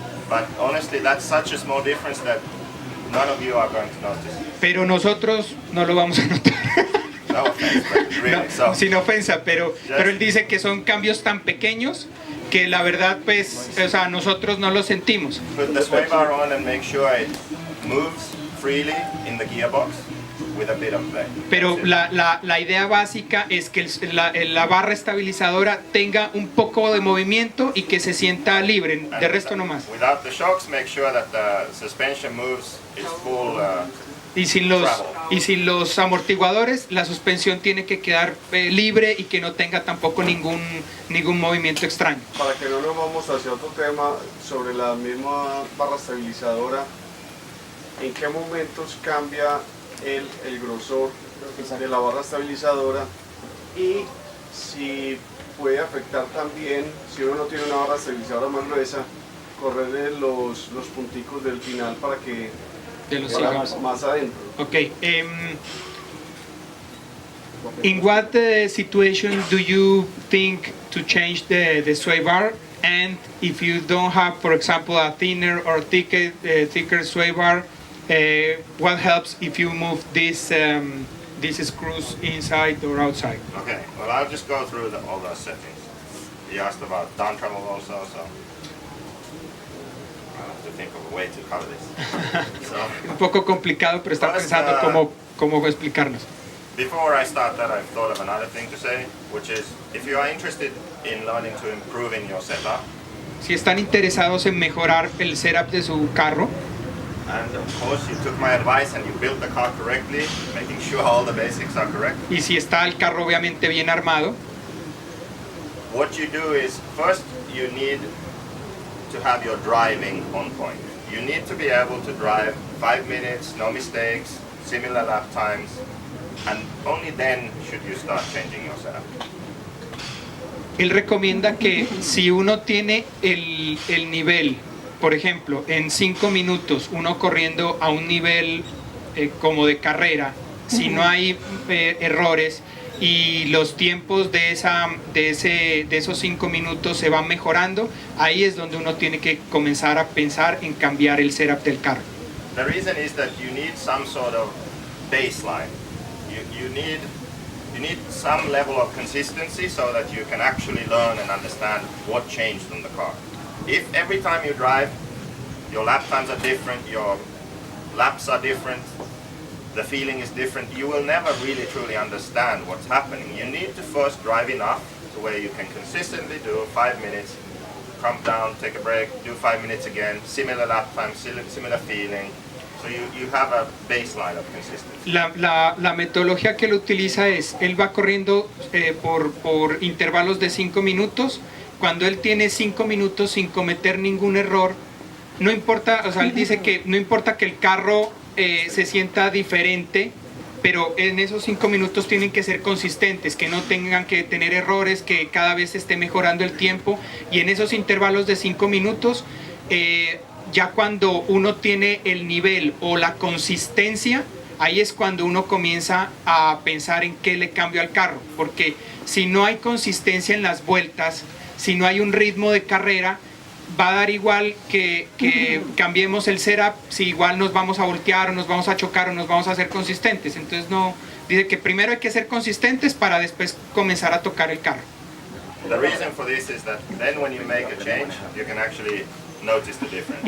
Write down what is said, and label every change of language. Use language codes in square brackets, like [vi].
[en] But honestly, that's such a small difference that none of you are going to notice. [es] Pero nosotros no lo vamos a notar. [en] No offense, but really. [es] No, [en] So, [es] sin ofensa, pero él dice que son cambios tan pequeños que la verdad, pues, o sea, nosotros no lo sentimos. [en] put the sway bar on and make sure it moves freely in the gearbox with a bit of play. [es] Pero [en] That's it. [es] la idea básica es que la barra estabilizadora tenga un poco de movimiento y que se sienta libre, de resto no más. [en] Without the shocks, make sure that the suspension moves its full. [es] Y sin los amortiguadores, la suspensión tiene que quedar libre y que no tenga tampoco ningún movimiento extraño. Para que no nos vamos hacia otro tema sobre la misma barra estabilizadora, ¿en qué momentos cambia el grosor de la barra estabilizadora? Y si puede afectar también, si uno no tiene una barra estabilizadora más gruesa, correrle los punticos del final para que De los vaya cigarros. más adentro. [en] Okay. In what situation do you think to change the sway bar? And if you don't have, for example, a thinner or thicker sway bar, what helps if you move these screws inside or outside? Okay, well, I'll just go through all those settings. You asked about down travel also, so I'll have to think of a way to cover this. So, [es] Un poco complicado, pero está Pues, pensando cómo explicarnos. [en] before I start that, I've thought of another thing to say, which is if you are interested in learning to improve in your setup, [es] Si están interesados en mejorar el setup de su carro, [en] and of course you took my advice and you built the car correctly, making sure all the basics are correct, [es] y si está el carro obviamente bien armado, [en] what you do is first you need to have your driving on point. You need to be able to drive 5 minutes, no mistakes, similar lap times, and only then should you start changing your setup. [es] él recomienda que si uno tiene el nivel, por ejemplo, en 5 minutos, uno corriendo a un nivel como de carrera, si no hay errores y los tiempos de esos 5 minutos se van mejorando, ahí es donde uno tiene que comenzar a pensar en cambiar el setup del carro. [en] The reason is that you need some sort of baseline. You need some level of consistency so that you can actually learn and understand what changed on the car. If every time you drive, your lap times are different, your laps are different, the feeling is different, you will never really truly understand what's happening. You need to first drive enough to where you can consistently do 5 minutes, come down, take a break, do 5 minutes again, similar lap time, similar feeling. So you have a baseline of consistency. [es] La metodología que él utiliza es, él va corriendo por intervalos de 5 minutos. Cuando él tiene 5 minutos sin cometer ningún error, no importa, o sea, él dice que no importa que el carro se sienta diferente, pero en esos 5 minutos tienen que ser consistentes, que no tengan que tener errores, que cada vez esté mejorando el tiempo, y en esos intervalos de 5 minutos, ya cuando uno tiene el nivel o la consistencia, ahí es cuando uno comienza a pensar en qué le cambio al carro, porque si no hay consistencia en las vueltas, si no hay un ritmo de carrera, va a dar igual que cambiemos el setup, si igual nos vamos a voltear o nos vamos a chocar o nos vamos a ser consistentes. Entonces no, dice que primero hay que ser consistentes para después comenzar a tocar el carro. [en] The reason for this is that then when you make a change, you can actually notice the difference.